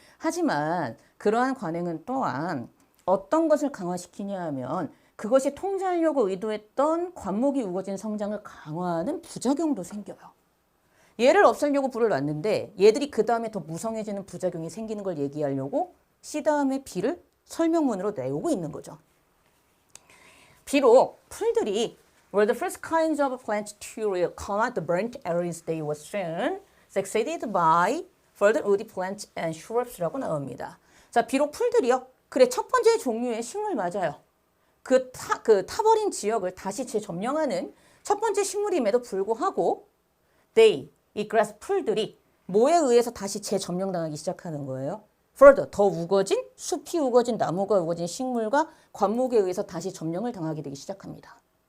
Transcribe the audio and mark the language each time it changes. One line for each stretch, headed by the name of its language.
Korean: 하지만 그러한 관행은 또한 어떤 것을 강화시키냐 하면 그것이 통제하려고 의도했던 관목이 우거진 성장을 강화하는 부작용도 생겨요. 얘를 없애려고 불을 놨는데 얘들이 그 다음에 더 무성해지는 부작용이 생기는 걸 얘기하려고 C 다음에 B를 설명문으로 내오고 있는 거죠. 비록 풀들이
English: were the first kinds of plants to combat the burnt areas they were soon succeeded by further woody plants and shrubs라고 나옵니다.
Korean: 자, 비록 풀들이요. 그래, 첫 번째 종류의 식물 맞아요. 그 타버린 지역을 다시 재점령하는 첫 번째 식물임에도 불구하고 이 grass 풀들이 뭐에 의해서 다시 재점령당하기 시작하는 거예요? further, 더 우거진, 숲이 우거진, 나무가 우거진 식물과 관목에 의해서 다시 점령을 당하게 되기 시작합니다.